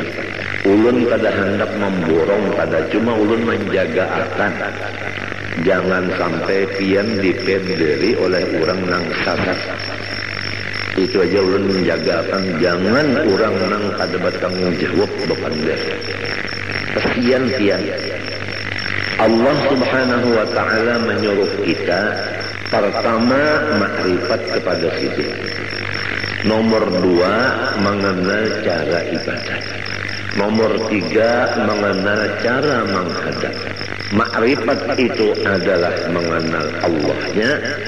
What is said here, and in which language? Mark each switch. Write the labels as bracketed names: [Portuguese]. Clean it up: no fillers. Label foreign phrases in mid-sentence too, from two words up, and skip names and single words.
[Banjar] Ulun kada hendak memborong, kada cuma ulun menjaga akan jangan sampai pian dipenderi oleh orang nang sasat. Itu aja ulun menjaga akan jangan orang nang kada bertanggung jawab depan dia. [Indonesian] Kesian pian. [Arabic] الله سبحانه وتعالى [Indonesian] menyuruh kita pertama makrifat kepada sidik. Nomor 2 mengenal cara ibadah. Nomor 3 mengenal cara menghadap. Makrifat itu adalah mengenal Allahnya.